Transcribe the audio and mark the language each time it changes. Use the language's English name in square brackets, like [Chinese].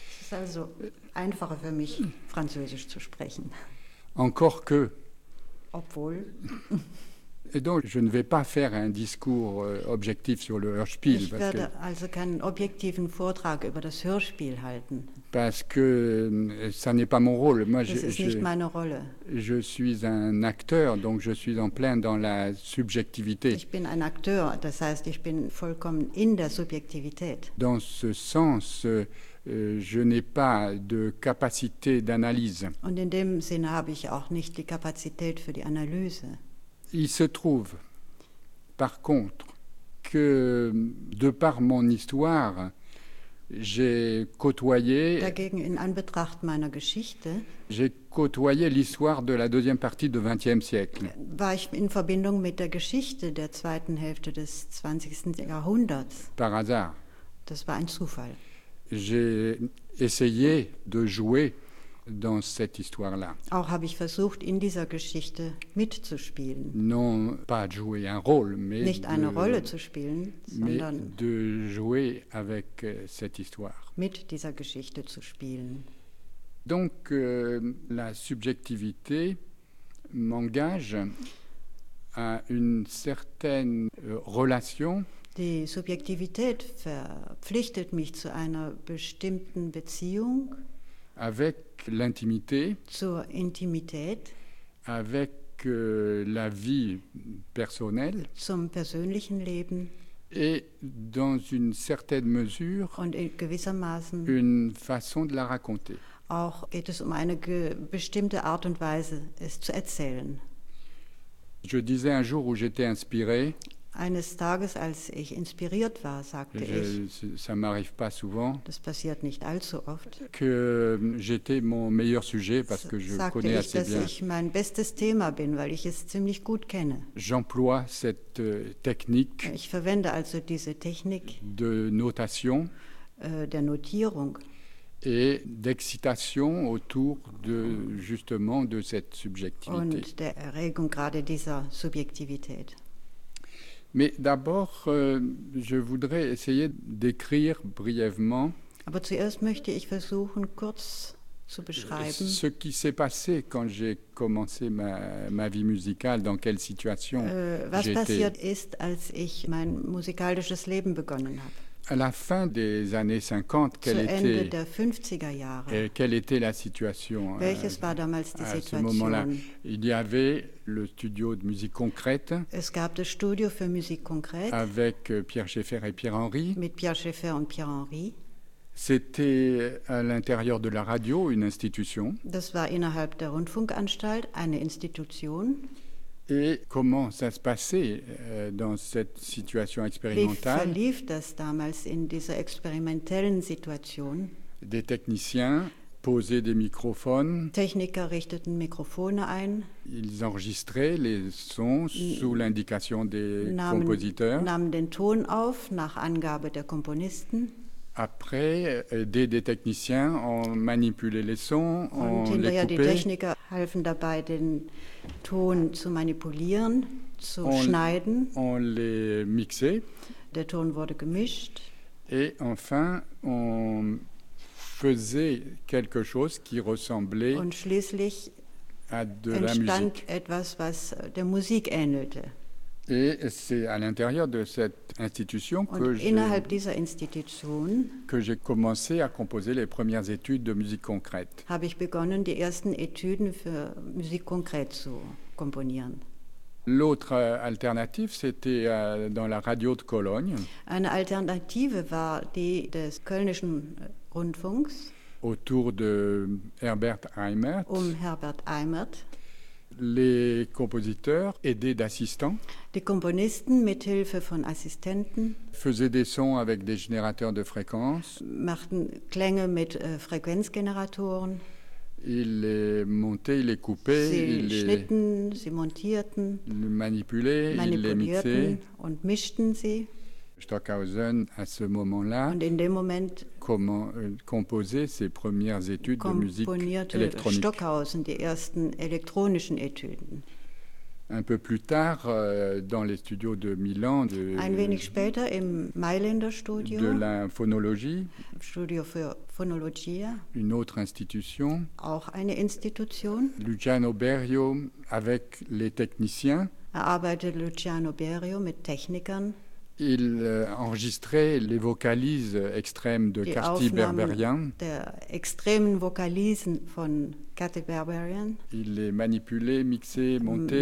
[German] Es ist also einfacher für mich, Französisch zu sprechen. [French] Encore que. [German] Obwohl. [French] Et donc, je ne vais pas faire un discours objectif sur le Hörspiel. [German] Ich werde also keinen objektiven Vortrag über das Hörspiel halten. [French] Parce que ça n'est pas mon rôle. [German] Moi, nicht meine Rolle. [French] Je suis un acteur, donc je suis en plein dans la subjectivité. [German] Ich bin ein Akteur, das heißt, ich bin vollkommen in der Subjektivität. [French] Dans ce sens, je n'ai pas de capacité d'analyse. [German] Und in dem Sinne habe ich auch nicht die Kapazität für die Analyse. [French] Il se trouve, par contre, que de par mon histoire, j'ai côtoyé. [German] Dagegen in Anbetracht meiner Geschichte. [French] J'ai côtoyé l'histoire de la deuxième partie du XXe siècle. [German] War ich in Verbindung mit der Geschichte der zweiten Hälfte des 20. Jahrhunderts. [French] Par hasard. [German] Das war ein Zufall. [French] J'ai essayé de jouer dans cette histoire-là. [German] Auch habe ich versucht, in dieser Geschichte mitzuspielen. [French] Non, pas jouer un rôle, mais [German] nicht eine Rolle zu spielen, sondern [French] de jouer avec cette histoire. [German] Mit dieser Geschichte zu spielen. [French] Donc, la subjectivité m'engage à une certaine relation. [German] Die Subjektivität verpflichtet mich zu einer bestimmten Beziehung. [French] Avec l'intimité, [German] zur Intimität, [French] avec la vie personnelle, [German] zum persönlichen Leben, [French] et dans une certaine mesure, [German] und in gewissermaßen, [French] une façon de la raconter. [German] Auch geht es um eine bestimmte Art und Weise, es zu erzählen. [French] Je disais un jour où j'étais inspiré. [German] Eines Tages, als ich inspiriert war, sagte [French] ça m'arrive pas souvent. [German] Das passiert nicht allzu oft. [French] Que j'étais mon meilleur sujet parce que je connais assez bien. [German] Sagte ich, dass ich mein bestes Thema bin, weil ich es ziemlich gut kenne. [French] J'emploie cette technique. [German] Ich verwende also diese Technik. [French] De notation. [German] Der Notierung. [French] Et d'excitation autour de justement de cette subjectivité. [German] Und der Erregung gerade dieser Subjektivität. [French] Mais d'abord, je voudrais essayer d'écrire brièvement. [German] Aber zuerst möchte ich versuchen, kurz zu beschreiben. [French] Ce qui s'est passé quand j'ai commencé ma vie musicale, dans quelle situation j'étais. [German] Was passiert ist, als ich mein musikalisches Leben begonnen habe. [French] À la fin des années 50, quelle [German] zu [French] était. [German] Ende der 50er Jahre. [French] Et quelle était la situation. [German] Welches war damals die [French] à [German] Situation. [French] À ce moment-là, il y avait le studio de musique concrète. [German] Es gab das Studio für Musik konkret. [French] Avec Pierre Schaeffer et Pierre Henry. [German] Mit Pierre Schaeffer und Pierre Henry. [French] C'était à l'intérieur de la radio, une institution. [German] Das war innerhalb der Rundfunkanstalt, eine Institution. [French] Et comment ça se passait dans cette situation expérimentale? [German] Wie verlief das damals in dieser experimentellen Situation? [French] Des techniciens posaient des microphones. [German] Techniker richteten Mikrofone ein. [French] Ils enregistraient les sons sous l'indication des compositeurs. [German] Nahmen den Ton auf nach Angabe der Komponisten. [French] Après, des techniciens ont manipulé les sons, ont les coupé. [German] Und hinterher die Techniker halfen dabei, den Ton zu manipulieren, zu schneiden. [French] On les mixait. [German] Der Ton wurde gemischt. [French] Et enfin, on faisait quelque chose qui ressemblait [German] und schließlich [French] à de la musique. [German] Entstand etwas, was der Musik ähnelte. [French] Et c'est à l'intérieur de cette institution que j'ai commencé à composer les premières études de musique concrète. [German] Habe ich begonnen, die ersten Etüden für Musik konkret zu komponieren. [French] L'autre alternative, c'était dans la radio de Cologne. [German] Eine Alternative war die des Kölnischen Rundfunks. [French] Autour de Herbert Eimert. [German] Herbert Eimert. [French] Les compositeurs aidés d'assistants. [German] Die Komponisten mit Hilfe von Assistenten. [French] Faisaient des sons avec des générateurs de fréquences. [German] Machten Klänge mit Frequenzgeneratoren. [French] Ils les montaient, ils les coupaient. [German] Sie schnitten, sie montierten. [French] Les manipulaient, ils les mixaient. [German] Und mischten sie. [French] Stockhausen à ce moment-là. [German] Und in dem Moment. [French] Composait ses premières études de musique électronique. [German] Komponierte Stockhausen die ersten elektronischen Etüden. [French] Un peu plus tard, dans les studios de Milan. [German] Ein wenig später im Mailänder Studio. [French] De la phonologie. [German] Studio für Phonologie. [French] Une autre institution. [German] Auch eine Institution. [French] Luciano Berio avec les techniciens. [German] Er arbeitete Luciano Berio mit Technikern. [French] Il enregistrait les vocalises extrêmes de Carti Berberian. [German] Der extremen Vokalisen von Carti Berberian. [French] Il les manipulait, mixait, montait.